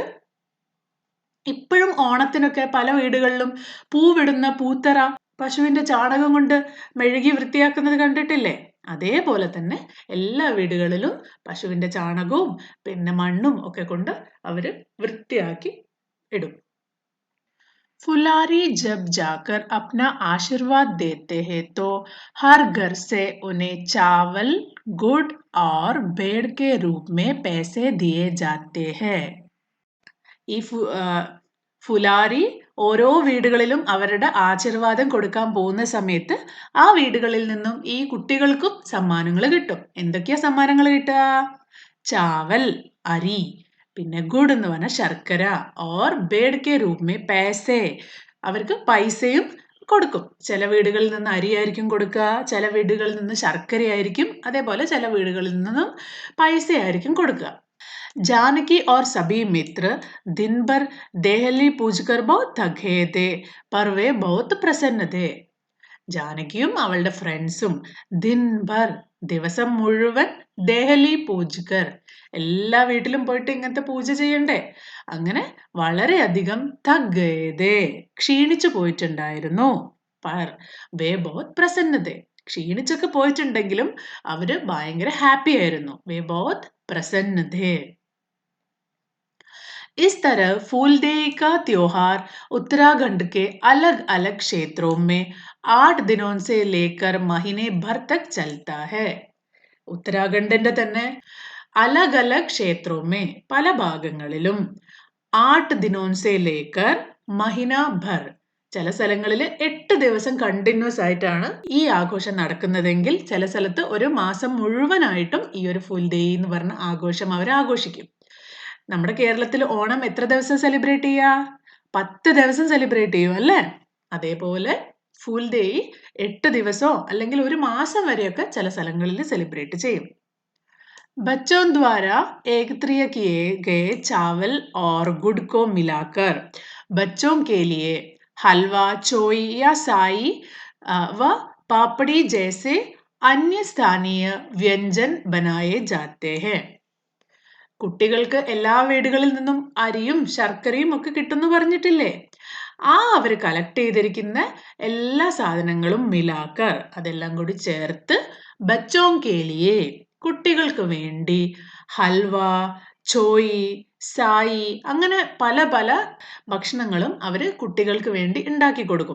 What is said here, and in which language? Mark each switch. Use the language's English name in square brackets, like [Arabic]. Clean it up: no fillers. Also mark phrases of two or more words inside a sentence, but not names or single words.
[Malayalam] ഇപ്പോഴും ഓണത്തിനൊക്കെ പല വീടുകളിലും പൂവിടുന്ന പൂത്തറ പശുവിന്റെ ചാണകം കൊണ്ട് മെഴുകി വൃത്തിയാക്കുന്നത് കണ്ടിട്ടില്ലേ? അതേപോലെ തന്നെ എല്ലാ വീടുകളിലും പശുവിന്റെ ചാണകവും പിന്നെ മണ്ണും ഒക്കെ കൊണ്ട് അവര് വൃത്തിയാക്കി ഇടും. [Hindi] फुलारी जब जाकर अपना आशीर्वाद देते हैं तो हर घर से उन्हें चावल, गुड़ और भेड़ के रूप में पैसे दिए जाते हैं. [Malayalam] ഈ ഫുലാരി ഓരോ വീടുകളിലും അവരുടെ ആശീർവാദം കൊടുക്കാൻ പോകുന്ന സമയത്ത് ആ വീടുകളിൽ നിന്നും ഈ കുട്ടികൾക്കും സമ്മാനങ്ങൾ കിട്ടും. എന്തൊക്കെയാ സമ്മാനങ്ങൾ കിട്ടുക? ചാവൽ, അരി, പിന്നെ ഗുഡ് എന്ന് പറഞ്ഞ ശർക്കര, [Hindi] और भेड़ के रूप में पैसे, [Malayalam] അവർക്ക് പൈസയും കൊടുക്കും. ചില വീടുകളിൽ നിന്ന് അരിയായിരിക്കും കൊടുക്കുക, ചില വീടുകളിൽ നിന്ന് ശർക്കരയായിരിക്കും, അതേപോലെ ചില വീടുകളിൽ നിന്നും പൈസയായിരിക്കും കൊടുക്കുക. [Hindi] जानकी और सभी मित्र दिन भर देहली पूजकर बहुत थके थे, पर वे बहुत प्रसन्न थे. [Malayalam] ജാനകിയും അവളുടെ ഫ്രണ്ട്സും ദിൻഭർ, ദിവസം മുഴുവൻ, [Hindi] देहली पूजकर, [Malayalam] എല്ലാ വീട്ടിലും പോയിട്ട് ഇങ്ങനത്തെ പൂജ ചെയ്യണ്ടേ, അങ്ങനെ വളരെയധികം തഗ്ഗേതേ, ക്ഷീണിച്ചു പോയിട്ടുണ്ടായിരുന്നു. [Hindi] पर वे बहुत प्रसन्न थे, [Malayalam] ക്ഷീണിച്ചൊക്കെ പോയിട്ടുണ്ടെങ്കിലും അവര് ഭയങ്കര ഹാപ്പി ആയിരുന്നു. [Hindi] वे बहुत प्रसन्न थे. इस तरह फूलदेई का त्योहार उत्तराखंड के अलग अलग क्षेत्रों में 8 दिनों से लेकर महीने भर तक चलता है. [Malayalam] ഉത്തരാഖണ്ഡിന്റെ തന്നെ [Hindi] अलग अलग क्षेत्रों में, [Malayalam] പല ഭാഗങ്ങളിലും [Hindi] 8 दिनों से लेकर महीना भर, [Malayalam] ചില സ്ഥലങ്ങളിൽ 8 ദിവസം കണ്ടിന്യൂസ് ആയിട്ടാണ് ഈ ആഘോഷം നടക്കുന്നതെങ്കിൽ ചില സ്ഥലത്ത് ഒരു മാസം മുഴുവനായിട്ടും ഈ ഒരു ഫുൽദേയി എന്ന് പറഞ്ഞ ആഘോഷം അവർ ആഘോഷിക്കും. നമ്മുടെ കേരളത്തിൽ ഓണം എത്ര ദിവസം സെലിബ്രേറ്റ് ചെയ്യുക? 10 ദിവസം സെലിബ്രേറ്റ് ചെയ്യും അല്ലേ? അതേപോലെ ഫുൽദേയി 8 ദിവസമോ അല്ലെങ്കിൽ ഒരു മാസം വരെയൊക്കെ ചില സ്ഥലങ്ങളിൽ സെലിബ്രേറ്റ് ചെയ്യും. [Hindi] बच्चों द्वारा एकत्रित किए गए चावल और गुड़ को मिलाकर बच्चों के लिए हलवा, चोई या साई व पापड़ी जैसे अन्य स्थानीय व्यंजन बनाए जाते हैं. [Malayalam] കുട്ടികൾക്ക് എല്ലാ വീടുകളിൽ നിന്നും അരിയും ശർക്കരയും ഒക്കെ കിട്ടുമെന്ന് പറഞ്ഞിട്ടില്ലേ? അവർ കളക്ട് ചെയ്തിരിക്കുന്ന എല്ലാ സാധനങ്ങളും മിലാക്കർ, അതെല്ലാം കൂടി ചേർത്ത് [Hindi] बच्चों के लिए, [Malayalam] കുട്ടികൾക്ക് വേണ്ടി ഹൽവ, ചോയി, സായി, അങ്ങനെ പല പല ഭക്ഷണങ്ങളും അവര് കുട്ടികൾക്ക് വേണ്ടി ഉണ്ടാക്കി കൊടുക്കും.